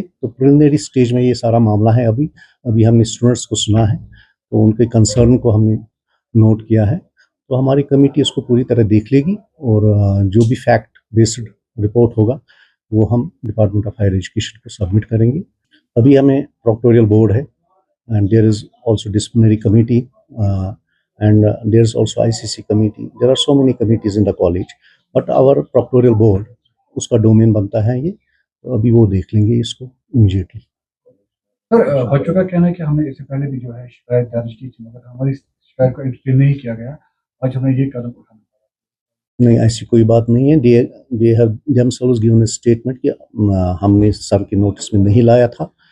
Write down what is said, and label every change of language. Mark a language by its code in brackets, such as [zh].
[ur] تو preliminary stage میں یہ سارا معاملہ ہے. ابھی ہم نے اسٹوڈنٹس کو سنا ہے تو ان کے کنسرن کو ہم نے نوٹ کیا ہے. تو ہماری کمیٹی اس کو پوری طرح دیکھ لے گی اور جو بھی فیکٹ بیسڈ رپورٹ ہوگا وہ ہم ڈپارٹمنٹ آف ہائر ایجوکیشن کو سبمٹ کریں گے. ابھی ہمیں پروکٹوریل بورڈ ہے [en] and there is also disciplinary committee and there is also ICC committee. There are so many committees in the college but our proctoral board [ur] اس کا ڈومین بنتا ہے. یہ ابھی وہ دیکھ لیں گے اس کو امیڈیٹلی. سر بچوں کا کہنا ہے کہ ہم نے اس سے پہلے بھی جو ہے شکایت درج کی تھی مگر ہماری شکایت کو انٹرٹین نہیں کیا گیا. آج ہمیں یہ قدم اٹھانا پڑا. نہیں ایسی کوئی بات نہیں ہے. [en] they have themselves given a statement [ur] کہ ہم نے سر کے نوٹس میں نہیں لایا تھا.